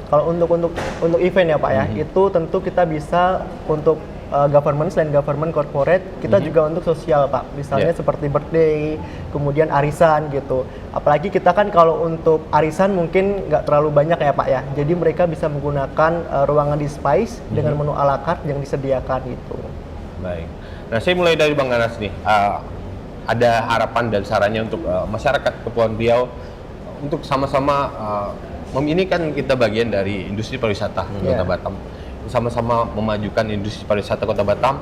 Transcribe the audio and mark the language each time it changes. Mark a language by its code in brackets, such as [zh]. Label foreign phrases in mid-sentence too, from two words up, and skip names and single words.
[id] Kalau untuk event ya Pak ya, itu tentu kita bisa untuk government, selain [en] government corporate, [id] kita juga untuk sosial Pak. Misalnya seperti birthday, kemudian arisan gitu. Apalagi kita kan kalau untuk arisan mungkin nggak terlalu banyak ya Pak ya. Jadi mereka bisa menggunakan ruangan di Spice dengan menu [fr] à la carte [id] yang disediakan gitu. Baik. Nah, saya mulai dari Bang Anas nih. Ada harapan dan sarannya untuk masyarakat Kepulauan Riau untuk sama-sama ini kan kita bagian dari industri pariwisata Kota Batam. Sama-sama memajukan industri pariwisata Kota Batam.